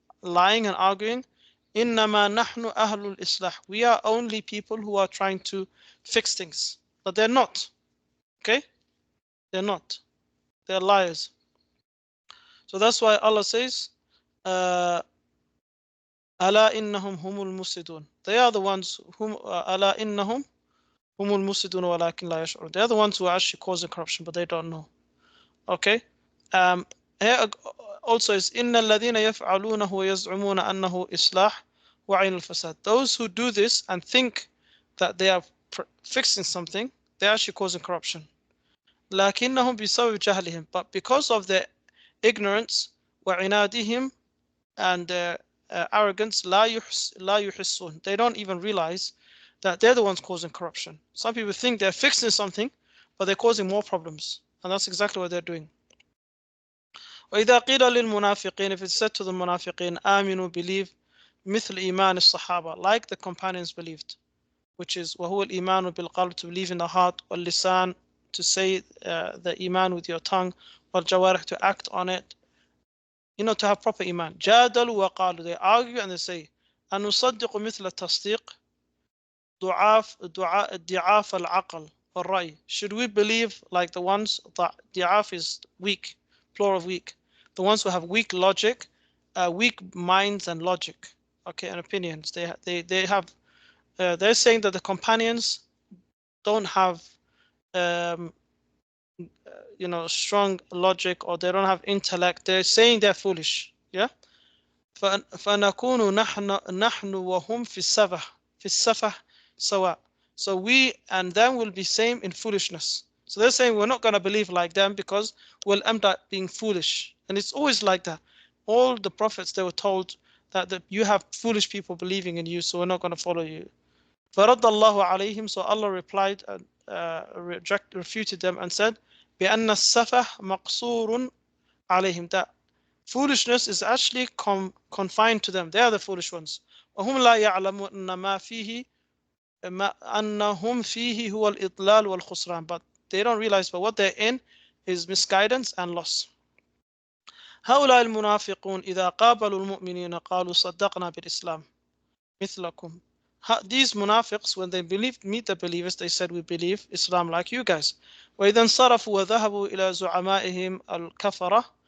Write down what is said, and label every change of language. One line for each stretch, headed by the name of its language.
English: Lying and arguing.
Arabic: إنما نحن أهل الإصلاح.
English: We are only people who are trying to fix things, but they're not. Okay, they're not. They're liars. So that's why Allah says,
Arabic: ألا إنهم هم المفسدون.
English: They are the ones whom
Arabic: ألا إنهم هم المفسدون ولكن لا يشعرون.
English: They are the ones who are actually causing corruption, but they don't know. Okay. Here also is
Arabic: إن الذين يفعلونه ويزعمون أنه إصلاح وعين الفساد.
English: Those who do this and think that they are fixing something, they're actually causing corruption.
Arabic: لكنهم بسبب جهلهم.
English: But because of their ignorance وعنادهم and their arrogance
Arabic: لا يحسون.
English: They don't even realize that they're the ones causing corruption. Some people think they're fixing something, but they're causing more problems. And that's exactly what they're doing.
Arabic: وإذا قيل للمنافقين.
English: If it's said to the munafiqeen, آمنوا, believe,
Arabic: مثل إيمان الصحابة,
English: like the companions believed, which is
Arabic: وهو الإيمان بالقلب,
English: to believe in the heart, واللسان, to say the iman with your tongue, والجوارح, to act on it, to have proper iman.
Arabic: جادلوا وقالوا.
English: They argue and they say,
Arabic: أنصدق مثل التصديق ضعاف العقل والرأي.
English: Should we believe like the ones, ضعاف is weak, plural of weak, the ones who have weak logic, weak minds and logic, okay, and opinions. They have they're saying that the companions don't have strong logic, or they don't have intellect. They're saying they're foolish. Yeah.
Arabic: فنكون نحن وهم في السفه سواء.
English: So we and them will be same in foolishness. So they're saying we're not going to believe like them because we'll end up being foolish. And it's always like that. All the prophets, they were told that you have foolish people believing in you, so we're not going to follow you.
Arabic: فَرَدَّ اللَّهُ عَلَيْهِمْ.
English: So Allah replied and refuted them and said,
Arabic: بِأَنَّ السَّفَهَ مَقْصُورٌ عَلَيْهِمْ.
English: That foolishness is actually confined to them. They are the foolish ones.
Arabic: وَهُمْ لَا يَعْلَمُونَ مَا فِيهِ أَنَّهُمْ فِيهِ هُوَ الْإِضْلَالُ وَالْخُسْرَانِ.
English: But they don't realize, but what they're in is misguidance and loss.
Arabic: هؤلاء المنافقون إذا قابلوا المؤمنين قالوا صدقنا بالإسلام مثلكم.
English: These munafiqs, when they meet the believers, they said, we believe Islam like you guys.
Arabic: وإذا انصرفوا وذهبوا إلى زعمائهم الكفرة.